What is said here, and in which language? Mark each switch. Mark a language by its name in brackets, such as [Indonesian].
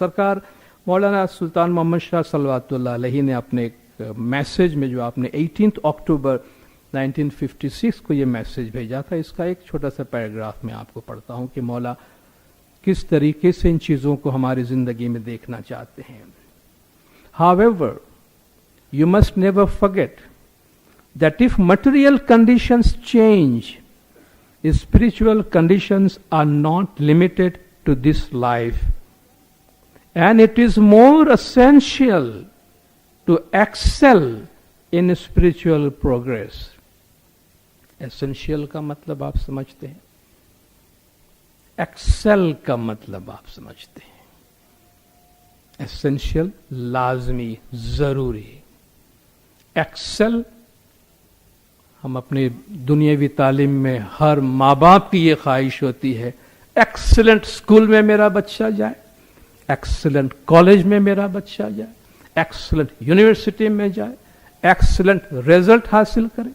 [Hindi] सरकार मौलाना सुल्तान मोहम्मद शाह सल्लल्लाहु अलैहि ने अपने एक मैसेज में, जो आपने 18 अक्टूबर 1956 को ये मैसेज भेजा था, इसका एक छोटा सा पैराग्राफ मैं आपको पढ़ता हूं कि मौला किस तरीके से इन चीजों को हमारी जिंदगी में देखना चाहते हैं। [English] However, you must never forget that if material conditions change, spiritual conditions are not limited to this life, and it is more essential to excel in spiritual progress. [Hindi] Essential का मतलब आप समझते हैं, excel का मतलब आप समझते हैं। एसेंशियल लाजमी, जरूरी। एक्सेल, हम अपने दुनियावी तालीम में हर माँ बाप की ये ख्वाहिश होती है, एक्सीलेंट स्कूल में मेरा बच्चा जाए, एक्सीलेंट कॉलेज में मेरा बच्चा जाए, एक्सीलेंट यूनिवर्सिटी में जाए, एक्सीलेंट रिजल्ट हासिल करे।